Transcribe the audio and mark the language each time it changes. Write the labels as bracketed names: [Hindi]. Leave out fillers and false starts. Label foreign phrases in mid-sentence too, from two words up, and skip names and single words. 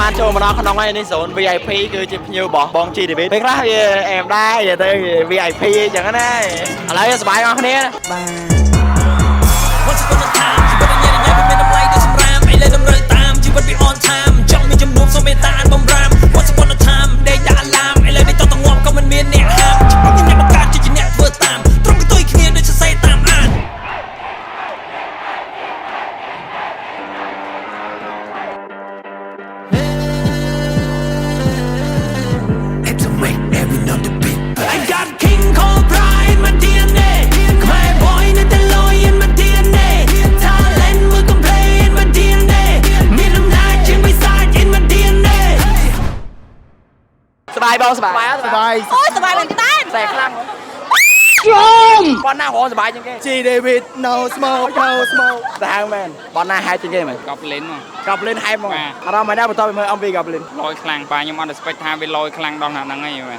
[Khmer] មកដល់ក្នុងនេះសូន VIP គឺជាភ្ញៀវរបស់បង GTV ពេលខ្លះវាអែមដែរនិយាយទៅ VIP អញ្ចឹងណាឥឡូវសប្បាយអស់គ្នាបាទ [English] Once upon a time [Khmer] ជីវិតញ៉ាំញ៉ាំមានតម្លៃដូចសម្រាមឥឡូវតម្រូវតាមជីវិតវា [English] on time [Khmer] ចង់មានចំនួនសូមមេត្តាអាចបំរាម [English] Once upon a time [Khmer] ដេកដាក់ឡាមឥឡូវនេះតតងាប់ក៏មិនមានអ្នកហាមច្បាប់ញ៉ាំបង្កើតជាអ្នកធ្វើតាមត្រង់កន្ទុយគ្នាដូចសរសេរតាមអាន [English] I got King Cobra in my DNA My boy [Khmer] នៅតែលយ [English] in my DNA Talent [Khmer] មើលកំ [English] play in my DNA [Khmer] មានអំណាចជាងបិសាច [English] in my DNA [Khmer] សប្បាយបងសប្បាយសប្បាយ អូយសប្បាយមែនតើ តែខ្លាំងបងណារងសប្បាយជាងគេ [English] G David no smoke [Khmer] តែហៅមែនបងណាហែកជាងគេមែន កប់លេនមក Goblin ហែកមកអារម្មណ៍មិនដែរបន្ទាប់ពីមើល MV Goblin លយខ្លាំងប៉ាខ្ញុំអត់ expect ថាវាលយខ្លាំងដល់ហ្នឹងហើយមែន